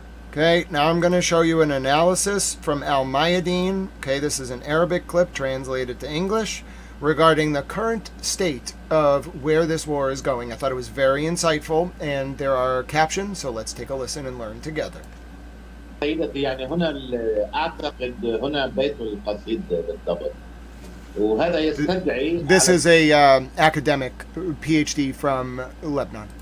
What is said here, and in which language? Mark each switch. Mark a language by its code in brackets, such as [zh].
[en] Okay, now I'm going to show you an analysis from Al Mayadeen. Okay, this is an Arabic clip translated to English regarding the current state of where this war is going. I thought it was very insightful, and there are captions, so let's take a listen and learn together. [ar] سيدتي يعني هنا أعتقد هنا بيت القصيد بالضبط وهذا يستدعي [en] This is a academic PhD from Lebanon.